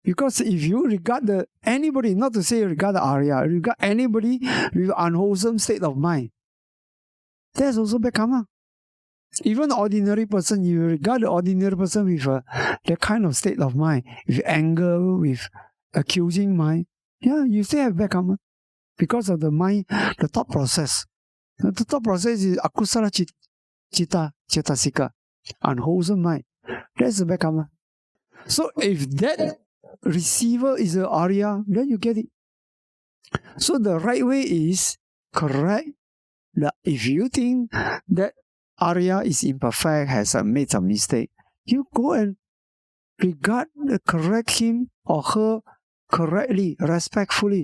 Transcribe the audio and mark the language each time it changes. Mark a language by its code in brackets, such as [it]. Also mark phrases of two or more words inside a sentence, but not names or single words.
[en] Because if you regard anybody, not to say regard the Arya, regard anybody with unwholesome state of mind, that's also bad karma. Even the ordinary person, you regard the ordinary person with that kind of state of mind, with anger, with accusing mind, yeah, you still have bad karma. Because of the mind, the thought process. The thought process is [pi] akusala citta, cetasika, [en] unwholesome mind. That's the bad karma. So if that receiver is an Arya, then you get it. So the right way is correct. If you think that Arya is imperfect, has made some mistake, you go and correct him or her correctly, respectfully.